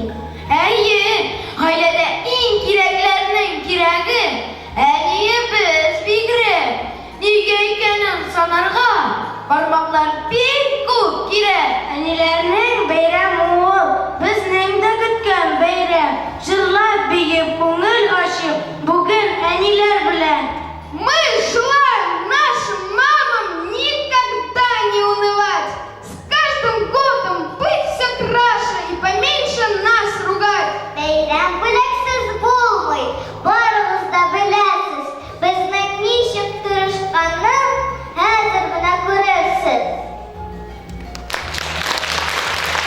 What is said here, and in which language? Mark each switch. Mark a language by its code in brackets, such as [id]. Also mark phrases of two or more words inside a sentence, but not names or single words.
[tt] Әйе, гаиләдә иң кирәкләрнең кирәге әниебез бигрәк. Нигә икәнен санарга бармаклар бик күп кирәк. Әниләрнең бәйрәме ул, безнең дә көткән бәйрәм. Җырлап биеп, күңел ачып, бүген әниләр белән. [ru] Мы желаем нашим мамам никогда не унывать. С каждым годом быть все краше и поменьше нас ругать. [tt] Бәйрәм бүләксез булмый, барыгыз да беләсез. Безнең ничек тырышканны хәзер менә күрерсез.